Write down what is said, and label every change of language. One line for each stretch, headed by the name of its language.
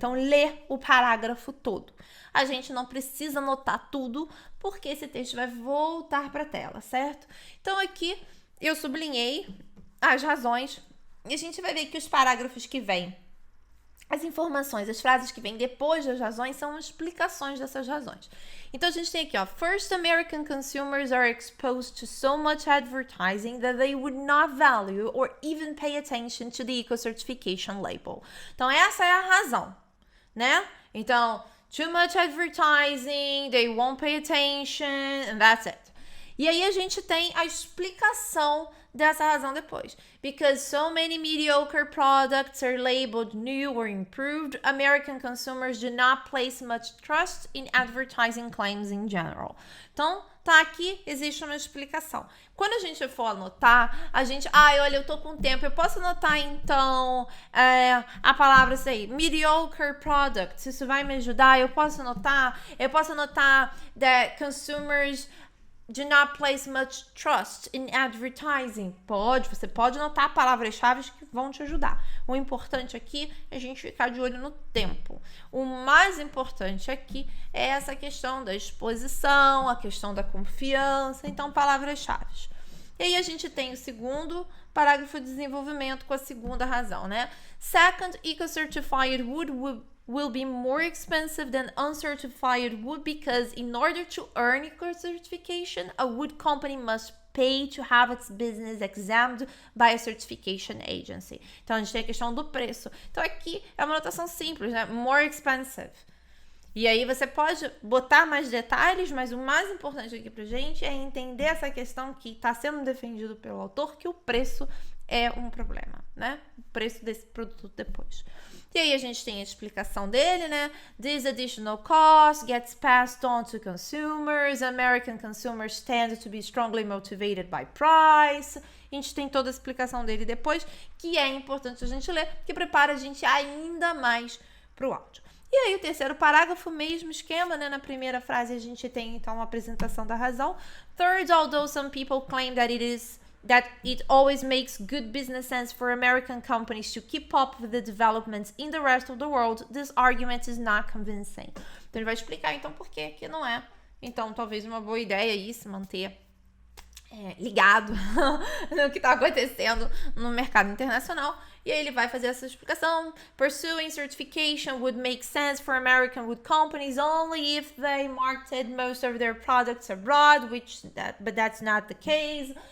Portuguese: Então, ler o parágrafo todo. A gente não precisa anotar tudo, porque esse texto vai voltar para a tela, certo? Então, aqui eu sublinhei as razões e a gente vai ver que os parágrafos que vêm, as informações, as frases que vêm depois das razões são explicações dessas razões. Então, a gente tem aqui, ó,
English: First, American consumers are exposed to so much advertising that they would not value or even pay attention to the eco-certification label.
Portuguese: Então, essa é a razão, né? Então,
English: too much advertising, they won't pay attention, and that's it.
Portuguese: E aí, a gente tem a explicação dessa razão depois.
English: Because so many mediocre products are labeled new or improved, American consumers do not place much trust in advertising claims in general.
Portuguese: Então, tá aqui, existe uma explicação. Quando a gente for anotar, a gente... olha, eu tô com tempo, eu posso anotar, então, a palavra, sei,
English: mediocre products,
Portuguese: isso vai me ajudar? Eu posso anotar
English: that consumers do not place much trust in advertising.
Portuguese: Você pode anotar palavras-chave que vão te ajudar. O importante aqui é a gente ficar de olho no tempo. O mais importante aqui é essa questão da exposição, a questão da confiança. Então, palavras-chave. E aí a gente tem o segundo parágrafo de desenvolvimento com a segunda razão, né?
English: Second, eco-certified wood will be more expensive than uncertified wood because in order to earn eco-certification, a wood company must pay to have its business examined by a certification agency.
Portuguese: Então, a gente tem a questão do preço. Então, aqui é uma notação simples, né?
English: More expensive.
Portuguese: E aí você pode botar mais detalhes, mas o mais importante aqui pra gente é entender essa questão que está sendo defendido pelo autor, que o preço é um problema, né? O preço desse produto depois. E aí a gente tem a explicação dele, né?
English: This additional cost gets passed on to consumers. American consumers tend to be strongly motivated by price.
Portuguese: A gente tem toda a explicação dele depois, que é importante a gente ler, que prepara a gente ainda mais para o áudio. E aí o terceiro parágrafo, mesmo esquema, né? Na primeira frase a gente tem então a apresentação da razão.
English: Third, although some people claim that it always makes good business sense for American companies to keep up with the developments in the rest of the world, this argument is not convincing.
Portuguese: Então ele vai explicar então por que não é. Então talvez uma boa ideia aí se manter ligado no que está acontecendo no mercado internacional. E aí ele vai fazer essa explicação.
English: Pursuing certification would make sense for American wood companies only if they marketed most of their products abroad, but that's not the case.